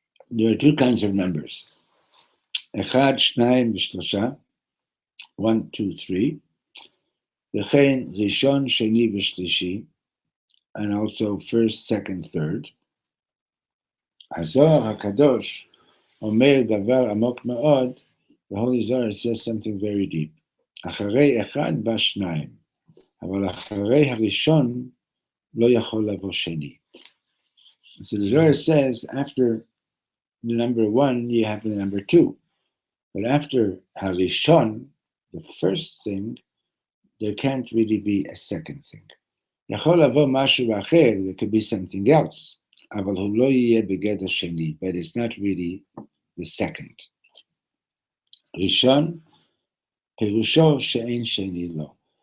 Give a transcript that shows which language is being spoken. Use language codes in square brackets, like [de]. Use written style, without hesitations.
[en] There are two kinds of numbers. [he] אחד, שניים ושלושה. [en] 1, 2, 3. [he] וכן ראשון, שני ושלישי. [en] And also first, second, third. [he] הזוהר הקדוש אומר דבר עמוק מאוד, [en] the Holy Zohar says something very deep. [he] אחרי אחד בא שניים, אבל אחרי הראשון לא יכול לבוא שני. [en] So the Zohar says after the number 1, you have the number 2. But after harishon, the first thing, there can't really be a second thing. [he] יכול לבוא משהו אחר, [en] there could be something else. [he] אבל הוא לא יהיה בגדר שני, [en] but it's not really the second. [he] ראשון, פירושו שאין שני לו.